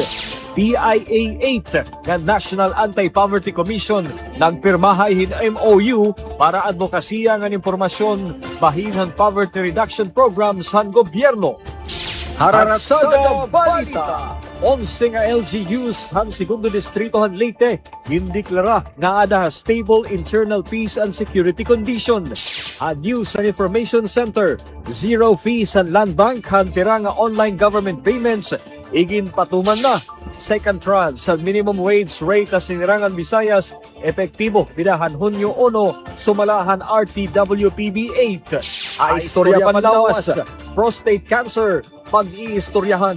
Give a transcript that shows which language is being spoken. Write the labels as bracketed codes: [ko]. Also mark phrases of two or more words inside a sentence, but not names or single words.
[war] PIA 8 nga National Anti-Poverty Commission nagpirmahay hin MOU para advokasya ng impormasyon bahin [en] poverty reduction programs [war] han gobyerno. Haratsada Balita! 11 nga LGUs han segundo distrito han Leyte gindeklara nga ada [en] stable internal peace and security condition. [war] A News and Information Center, [en] zero fees [war] han land bank han tira nga [en] online government payments [war] igin patuman na. [en] Second tranche [war] sa [en] minimum wage rate [war] sa Sinirangan Visayas epektibo pidahan Hunyo 1 sumalahan RTWPB 8. A istorya panlawas, [en] prostate cancer, [war] pag-iistoryahan.